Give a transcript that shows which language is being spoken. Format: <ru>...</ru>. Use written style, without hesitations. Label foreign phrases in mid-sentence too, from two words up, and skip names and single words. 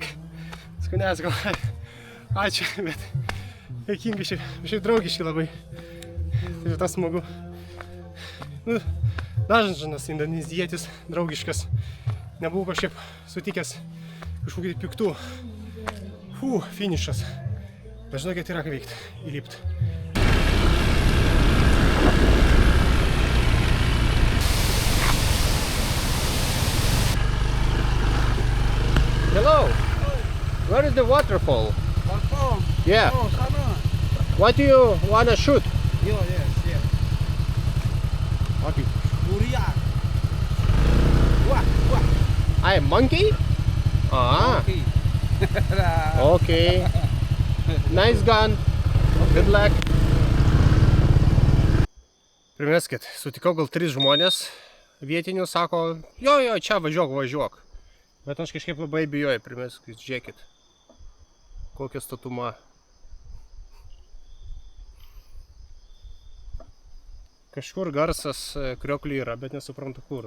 <lt>Sakau, ne, sakau, ačiū, bet dėkingai šiaip draugiški labai. Tai tas smagu. Nu, dažnas indonezietis, draugiškas. Nebuvau kažkaip sutikęs kažkokį piktų. Finišas. Bet žinokit, yra ką veikti, įlipt.</lt> <en>Hello. Where is the waterfall? Waterfall? Yeah.</en> <id>Oh, sana.</id> <en>What do you wanna shoot? Yes. Okay. Durian. Wah. I am monkey? Ah. Okay. Okay. Nice gun. Good luck.</en> <lt>Primeskit, sutikau gal 3 žmonės vietinių, sako, jo, čia važiuok. Bet aš kažkaip labai bijoju, primeskit, žiūrėkit. Kokia statuma. Kažkur garsas krioklių yra, bet nesuprantu kur.</lt>